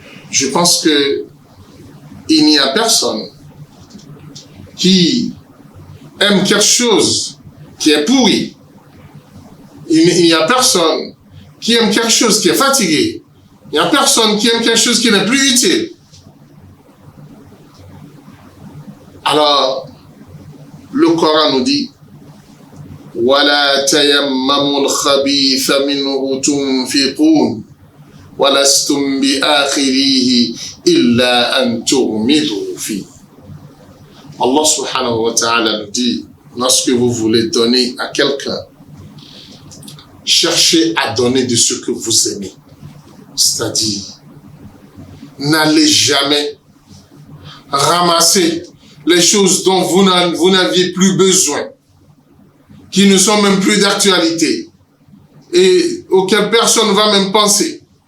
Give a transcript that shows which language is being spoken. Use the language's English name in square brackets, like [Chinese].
[French] Je pense que il n'y a personne qui aime quelque chose qui est pourri. Il n'y a personne qui aime quelque chose qui est fatigué. Il n'y a personne qui aime quelque chose qui n'est plus utile. Alors, le Coran nous dit [Arabic] وَلَا تَيَمَّمُوا الْخَبِيثَ مِنْهُ تُنْفِقُونَ وَلَسْتُمْ بِآخِرِيهِ إِلَّا أَنْ تُغْمِضُوا فِيهِ. [French] Allah subhanahu wa ta'ala nous dit, lorsque vous voulez donner à quelqu'un, cherchez à donner de ce que vous aimez. C'est-à-dire, n'allez jamais ramasser les choses dont vous n'aviez plus besoin, qui ne sont même plus d'actualité et auxquelles personne ne va même penser.